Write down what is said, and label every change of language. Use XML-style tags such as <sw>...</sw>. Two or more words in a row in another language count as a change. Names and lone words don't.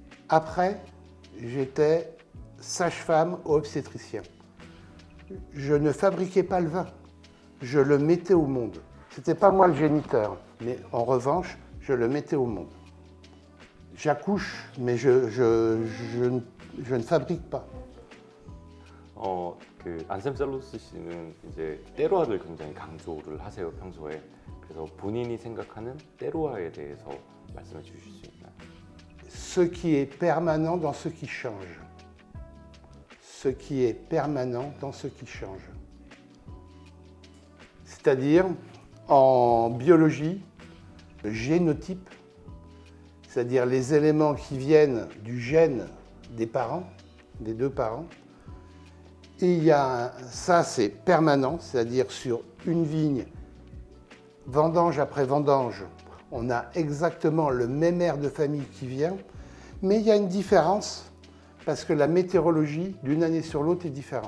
<fr>Après, j'étais sage-femme ou obstétricien. Je ne fabriquais pas le vin, je le mettais au monde. C'était pas moi le géniteur, mais en revanche, je le mettais au monde. J'accouche, mais je ne fabrique pas.</fr> <ko>그 안셈 셀로스 씨는 이제 때로화를 굉장히 강조를 하세요, 평소에. 그래서 본인이 생각하는 때로화에 대해서 말씀해 주실 수 있나요?</ko> <fr>Ce qui est permanent dans ce qui change. Ce qui est permanent dans ce qui change. C'est-à-dire, en biologie, le génotype, c'est-à-dire les éléments qui viennent du gène des parents, des deux parents, et il y a ça, c'est permanent, c'est-à-dire sur une vigne, vendange après vendange, on a exactement le même air de famille qui vient, mais il y a une différence parce que la météorologie d'une année sur l'autre est différente.</fr>